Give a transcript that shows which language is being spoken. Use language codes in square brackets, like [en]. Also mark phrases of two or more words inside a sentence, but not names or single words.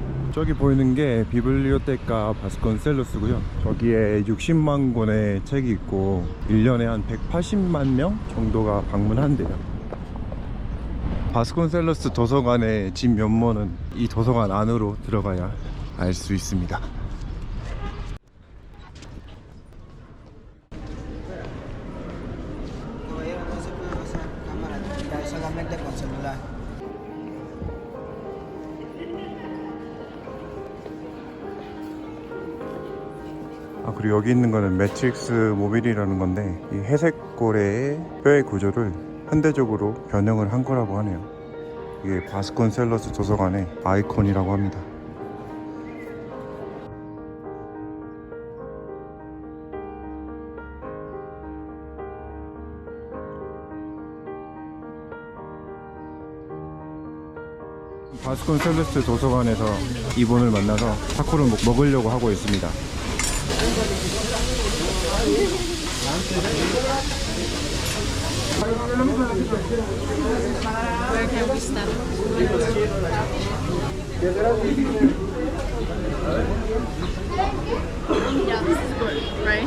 [ko] 저기 보이는 게 비블리오테카 바스콘셀로스고요. 거기에 60만 권의 책이 있고 1년에 한 180만 명 정도가 방문한대요. 바스콘셀로스 도서관의 집 면모는 이 도서관 안으로 들어가야 알 수 있습니다. [es] Caballero, no se puede pasar cámara digital, solamente con celular. [ko] 아, 그리고 여기 있는 거는 매트릭스 모빌이라는 건데 이 회색 고래의 뼈의 구조를 현대적으로 변형을 한 거라고 하네요. 이게 바스콘셀러스 도서관의 아이콘이라고 합니다. 바스콘셀러스 도서관에서 이분을 만나서 타코를 먹으려고 하고 있습니다. [en] Where can we stand? Yeah, this is good, right?